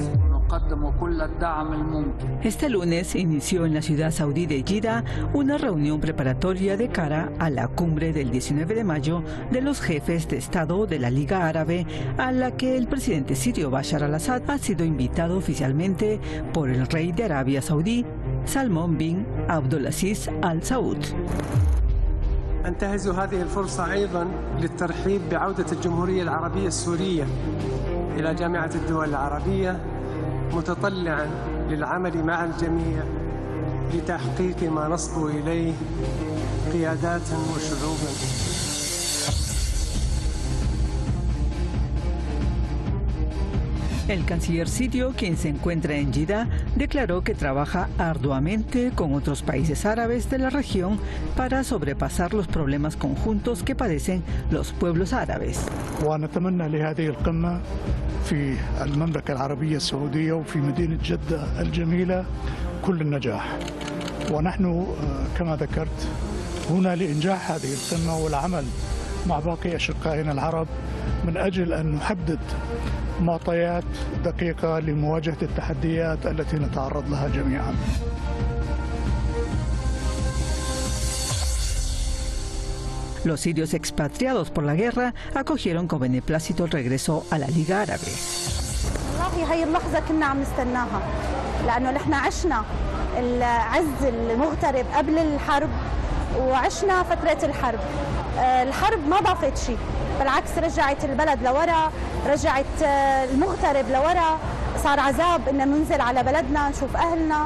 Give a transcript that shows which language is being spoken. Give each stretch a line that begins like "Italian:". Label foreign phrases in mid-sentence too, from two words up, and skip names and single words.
Spanish: Este lunes inició en la ciudad saudí de Jeddah una reunión preparatoria de cara a la cumbre del 19 de mayo de los jefes de Estado de la Liga Árabe, a la que el presidente sirio Bashar al-Assad ha sido invitado oficialmente por el rey de Arabia Saudí, Salmón bin Abdulaziz Al Saud.
Arabic: أنتهز هذه الفرصة أيضا للترحيب بعودة الجمهورية العربية السورية إلى جامعة الدول العربية، متطلعا للعمل مع الجميع لتحقيق ما نصبو إليه قيادات وشعوبا.
Spanish: El canciller sirio, quien se encuentra en Jeddah, declaró que trabaja arduamente con otros países árabes de la región para sobrepasar los problemas conjuntos que padecen los pueblos árabes.
Arabic: ونتمنى لهذه القمة في المملكة العربية السعودية وفي مدينة جدة الجميلة كل النجاح. ونحن كما ذكرت هنا لإنجاح هذه القمة والعمل مع باقي أشقائنا العرب من أجل أن نحدد معطيات دقيقة لمواجهة التحديات التي نتعرض لها جميعا.
Spanish: Los sirios expatriados por la guerra acogieron con beneplácito el regreso a la Liga Árabe.
Arabic: والله هي اللحظة كنا عم نستناها، لأنه نحن عشنا العز المغترب قبل الحرب وعشنا فترة الحرب. الحرب ما ضافت شيء، بالعكس رجعت البلد لورا، رجعت المغترب لورا، صار عذاب إن ننزل على بلدنا نشوف أهلنا.